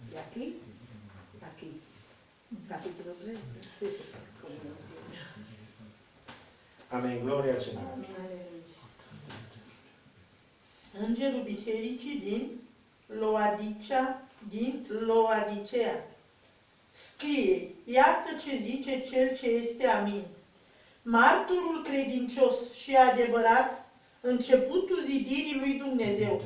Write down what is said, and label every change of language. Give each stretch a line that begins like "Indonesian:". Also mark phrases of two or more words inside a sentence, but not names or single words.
Spanish: aquí, aquí. Capítulo 3. Sí, sí, sí. Amén, gloria al Señor.
Romanian: Îngerul bisericii din Laodicea scrie: iată ce zice cel ce este amin, martorul credincios și adevărat, începutul zidirii lui Dumnezeu.